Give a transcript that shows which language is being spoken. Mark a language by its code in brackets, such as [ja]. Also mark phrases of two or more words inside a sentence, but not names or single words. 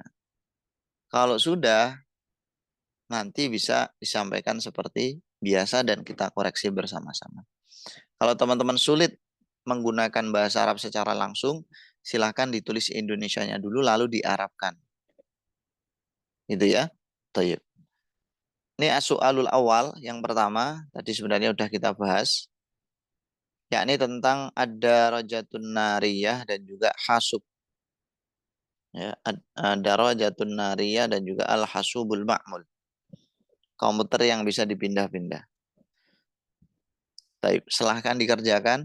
[id] Kalau sudah, nanti bisa disampaikan seperti biasa dan kita koreksi bersama-sama. Kalau teman-teman sulit menggunakan bahasa Arab secara langsung, silahkan ditulis Indonesianya dulu lalu diarabkan. Gitu ya. Tayyib. Ini [ar] as-su'alul awal [id] yang pertama, tadi sebenarnya udah kita bahas, yakni tentang [ar] ada rajatun nariyah [id] dan juga hasub. Ya, [ar] ada rajatun nariyah [id] dan juga [ar] al-hasubul ma'mul. [id] Komputer yang bisa dipindah-pindah. Baik, silahkan dikerjakan.